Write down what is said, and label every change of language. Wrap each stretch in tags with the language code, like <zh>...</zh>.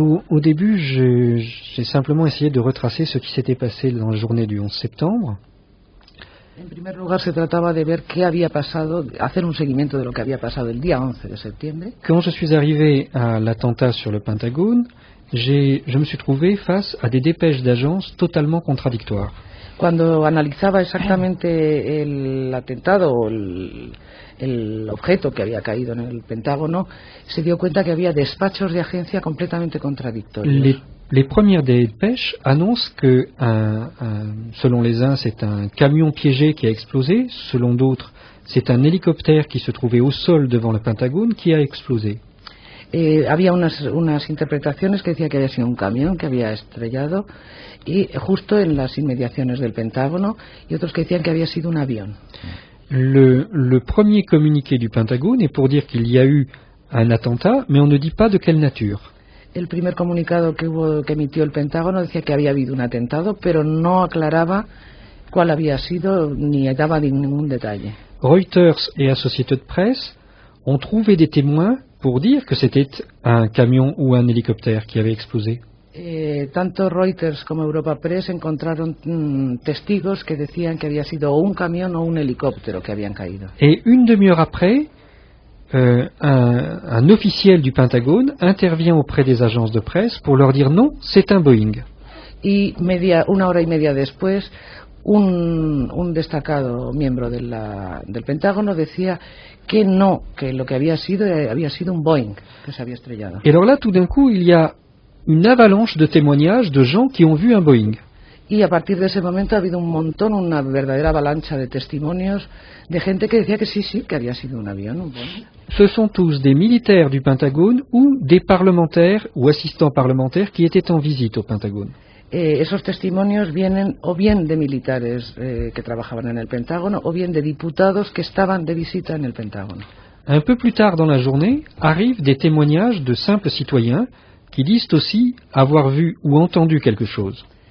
<fr>Au début, j'ai simplement essayé de retracer ce qui s'était passé dans la journée du 11 septembre.</fr> <es>En primer lugar, se trataba de ver qué había pasado, hacer un seguimiento de lo que había pasado el día 11 de septiembre.</es> <fr>Quand je suis arrivé à l'attentat sur le Pentagone, je me suis trouvé face à des dépêches d'agence totalement contradictoires.</fr> <es>Cuando analizaba exactamente el atentado o el objeto que había caído en el Pentágono, se dio cuenta que había despachos de agencia completamente contradictorios.</es> <fr>Les premières dépêches annoncent que, selon les uns, c'est un camion piégé qui a explosé, selon d'autres, c'est un hélicoptère qui se trouvait au sol devant le Pentagone qui a explosé.</fr> <es>Había unas interpretaciones que decían que había sido un camión que había estrellado y justo en las inmediaciones del Pentágono, y otros que decían que había sido un avión.</es> <fr>Le premier communiqué du Pentagone est pour dire qu'il y a eu un attentat, mais on ne dit pas de quelle nature.</fr> <es>El primer comunicado que emitió el Pentágono decía que había habido un atentado, pero no aclaraba cuál había sido ni daba ningún detalle.</es> <fr>Reuters et Associated Press ont trouvé des témoins pour dire que c'était un camion ou un hélicoptère qui avait explosé.</fr> <es>Tanto Reuters como Europa Press encontraron testigos que decían que había sido o un camión o un helicóptero que habían caído.</es> <fr>Et une demi-heure après, un officiel du Pentagone intervient auprès des agences de presse pour leur dire non, c'est un Boeing.</fr> <es>Y una hora y media después, un destacado miembro del Pentágono decía que no, que lo que había sido un Boeing que se había estrellado.</es> <fr>Et alors là, tout d'un coup, il y a une avalanche de témoignages de gens qui ont vu un Boeing.</fr> <es>Y a partir de ese momento ha habido una verdadera avalancha de testimonios de gente que decía que sí, que había sido un avión, un Boeing.</es> <fr>Ce sont tous des militaires du Pentagone ou des parlementaires ou assistants parlementaires qui étaient en visite au Pentagone.</fr> <es>Esos testimonios vienen o bien de militares que trabajaban en el Pentágono o bien de diputados que estaban de visita en el Pentágono.</es> <fr>Un peu plus tard dans la journée, arrivent des témoignages de simples citoyens qui disent aussi avoir vu ou entendu quelque chose.</fr>